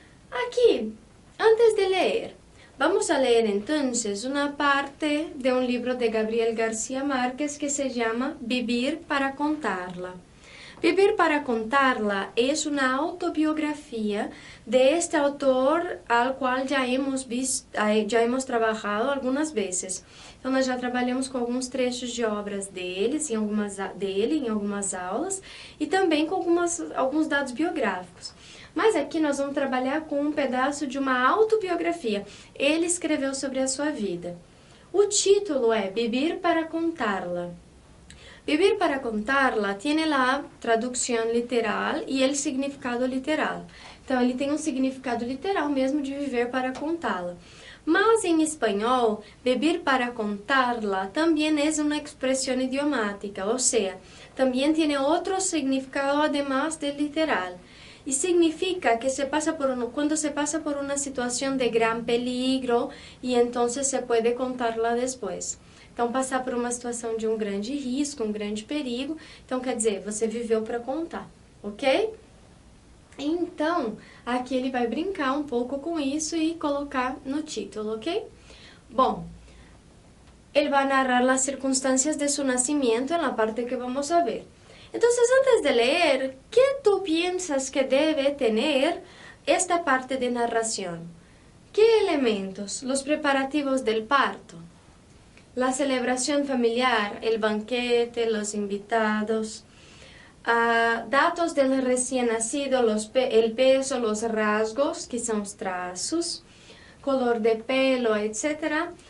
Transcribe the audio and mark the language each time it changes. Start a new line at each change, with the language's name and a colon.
Spanish: Aquí, antes de leer, vamos a leer entonces una parte de un libro de Gabriel García Márquez que se llama Vivir para contarla. Vivir para contarla es una autobiografía de este autor al cual ya hemos trabajado algunas veces.
Portuguese: Então, nós já trabalhamos com alguns trechos de obras dele em algumas aulas e também com alguns dados biográficos. Mas aqui nós vamos trabalhar com um pedaço de uma autobiografia. Ele escreveu sobre a sua vida. O título é Vivir para contarla.
Spanish: Vivir para contarla tiene la traducción literal y el significado literal.
Portuguese: Então, ele tem um significado literal mesmo de viver para contá-la. Mas em espanhol, vivir para contarla também é uma expressão idiomática, ou seja, também tem outro significado
Spanish: además del literal. Y significa que cuando se pasa por una situación de gran peligro y entonces se puede contarla después.
Portuguese: Então, passar por uma situação de um grande risco, um grande perigo, então quer dizer, você viveu para contar, ok? Então, aqui ele vai brincar um pouco com isso e colocar no título, ok? Bom, ele vai narrar as circunstâncias de seu nascimento na parte que
Spanish: vamos a ver. Entonces, antes de leer, ¿qué tú piensas que debe tener esta parte de narración? ¿Qué elementos? Los preparativos del parto, la celebración familiar, el banquete, los invitados, datos del recién nacido, el peso, los rasgos, que son los trazos, color de pelo, etc.